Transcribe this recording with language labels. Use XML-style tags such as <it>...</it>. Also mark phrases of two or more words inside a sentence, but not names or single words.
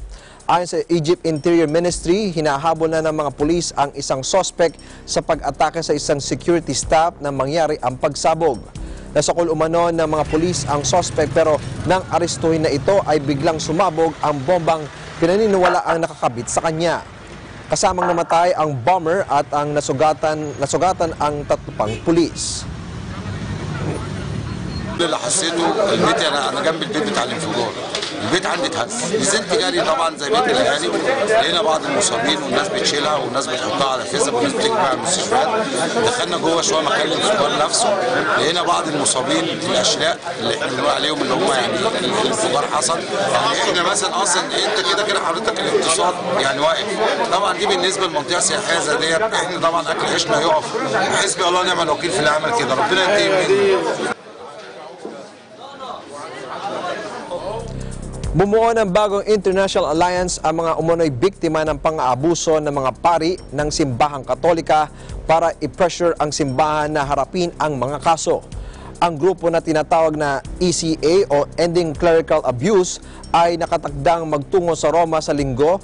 <tl>Ayon sa Egypt Interior Ministry, hinahabol na ng mga pulis ang isang suspect sa pag-atake sa isang</tl> <en>security staff</en> <tl>nang mangyari ang pagsabog. Nasakol umano ng mga pulis ang suspect pero nang arestuhin na ito ay biglang sumabog ang bombang pinaniniwala ang nakakabit sa kanya. Kasamang namatay ang bomber at ang nasugatan ang 3 pang pulis.</tl> <ar>اللي حسيته البيت انا جنب البيت بتاع الانفجار البيت عندي اتهز نزلت جري طبعا زي بيت الاهالي لقينا بعض المصابين والناس بتشيلها والناس بتحطها على فيزا والناس بتجمع المستشفيات دخلنا جوه شويه مكان الانفجار نفسه لقينا بعض المصابين الاشلاء اللي احنا بنقول عليهم اللي هم يعني الانفجار حصل يعني احنا مثلا اصلا انت كده حضرتك الاقتصاد يعني واقف طبعا دي بالنسبه لمنطقه سياحيه زي ديت احنا طبعا اكل عيشنا يقف حسبي الله ونعم الوكيل في اللي عمل كده ربنا ينتقم منه.</ar> <tl>Bumuo ng bagong</tl> <en>International Alliance</en> <tl>ang mga umunoy biktima ng pang-aabuso ng mga pari ng simbahang Katolika para i-pressure ang simbahan na harapin ang mga kaso. Ang grupo na tinatawag na ECA o Ending Clerical Abuse ay nakatakdang magtungo sa Roma sa linggo.</tl>